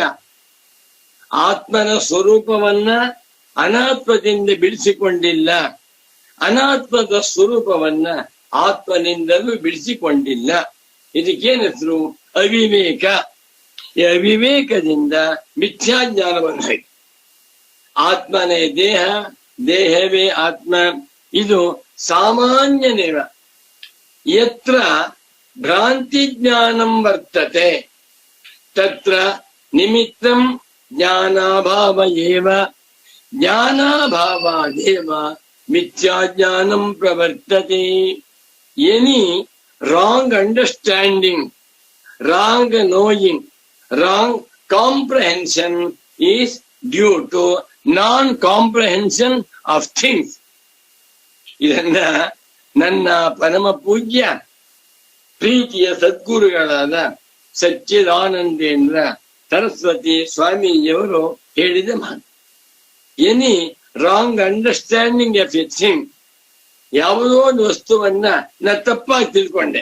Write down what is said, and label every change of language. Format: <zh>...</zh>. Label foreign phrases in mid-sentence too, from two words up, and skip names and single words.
<kn>ಆತ್ಮನ ಸ್ವರೂಪವನ್ನ ಅನಾತ್ಮದಿಂದ ಬಿಡಿಸಿಕೊಂಡಿಲ್ಲ, ಅನಾತ್ಮದ ಸ್ವರೂಪವನ್ನ ಆತ್ಮನಿಂದಲೂ ಬಿಡಿಸಿಕೊಂಡಿಲ್ಲ. ಇದಕ್ಕೇನ ಹೆಸರು? ಅವಿವೇಕ. ಈ ಅವಿವೇಕದಿಂದ ಮಿಥ್ಯಾಜ್ಞಾನವನ್ನು ಹಾಕಿ ಆತ್ಮನೇ ದೇಹ, ದೇಹವೇ ಆತ್ಮ, ಇದು ಸಾಮಾನ್ಯ ನೇಮ.</kn> <sa>ಯತ್ರ ಭ್ರಾಂತಿ ಜ್ಞಾನಂ ವರ್ತತೆ ತತ್ರ ನಿಮಿತ್ತಂ ಜ್ಞಾನಾಭಾವ ಏವ, ಜ್ಞಾನಾಭಾವಾದೇವ ಮಿಥ್ಯಾಜ್ಞಾನಂ ಪ್ರವರ್ತತೆ.</sa> <en>any wrong understanding, wrong knowing, wrong comprehension is due to non-comprehension of things.</en> <kn>ಇದನ್ನ ನನ್ನ ಪರಮ ಪೂಜ್ಯ ಪ್ರೀತಿಯ ಸದ್ಗುರುಗಳಾದ ಸಚ್ಚಿದಾನಂದೇಂದ್ರ ಸರಸ್ವತಿ ಸ್ವಾಮೀಜಿಯವರು ಹೇಳಿದ ಮಾತು.</kn> <en>any wrong understanding of a thing,</en> <kn>ಯಾವುದೋ ಒಂದು ವಸ್ತುವನ್ನ ನಾ ತಪ್ಪಾಗಿ ತಿಳ್ಕೊಂಡೆ.</kn>